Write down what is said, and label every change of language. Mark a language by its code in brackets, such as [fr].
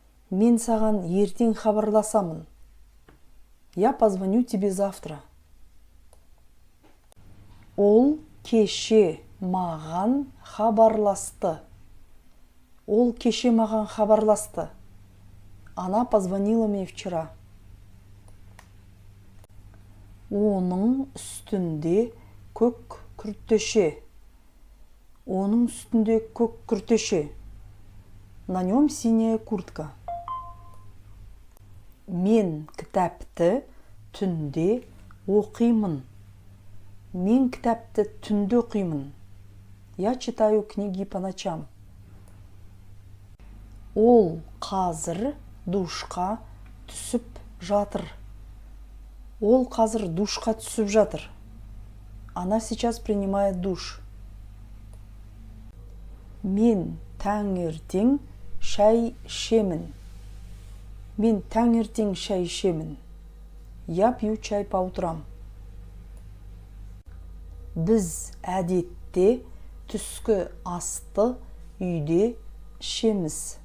[kk] Мен саған ертең хабарласамын. [ru] Я позвоню тебе завтра. [kk] Ол кеше маған хабарласты. Ол кеше маған хабарласты. [ru] Она позвонила мне вчера. [kk] Оның үстінде көк күртеше. Оның үстінде көк күртеше. [ru] На нем синяя куртка. [kk] Мен кітапты түнде оқимын. Мен кітапты түнде оқимын. [ru] Я читаю книги по ночам. [kk] Ол қазір душқа түсіп жатыр. Ол қазір душқа түсіп жатыр. [ru] Она сейчас принимает душ. [kk] Мен таңертең шай ішемін. Мен таңертең шай ішемін. [ru] Я пью чай по утрам. [kk] Біз әдетте түскі асты үйде ішеміз.